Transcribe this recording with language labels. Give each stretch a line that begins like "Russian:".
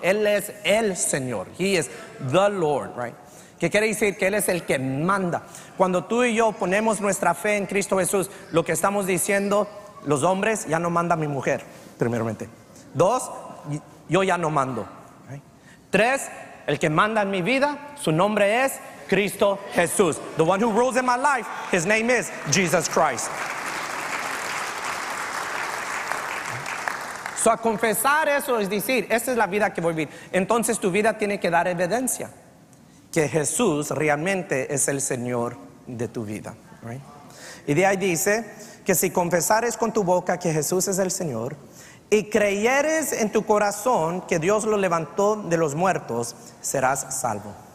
Spanish: Él es el Señor.
English: He is the Lord.
Spanish: Que quiere decir que Él es el que manda. Cuando tú y yo ponemos nuestra fe en Cristo Jesús, lo que estamos diciendo, los hombres, ya no manda mi mujer, primeramente. 2, yo ya no mando. 3, el que manda en mi vida, su nombre es Cristo Jesús.
English: The one who rules in my life, his name is Jesus Christ.
Spanish: So, a confesar eso es decir, esta es la vida que voy a vivir. Entonces tu vida tiene que dar evidencia que Jesús realmente es el Señor de tu vida. Y de ahí dice que si confesares con tu boca que Jesús es el Señor y creyeres en tu corazón que Dios lo levantó de los muertos, serás salvo.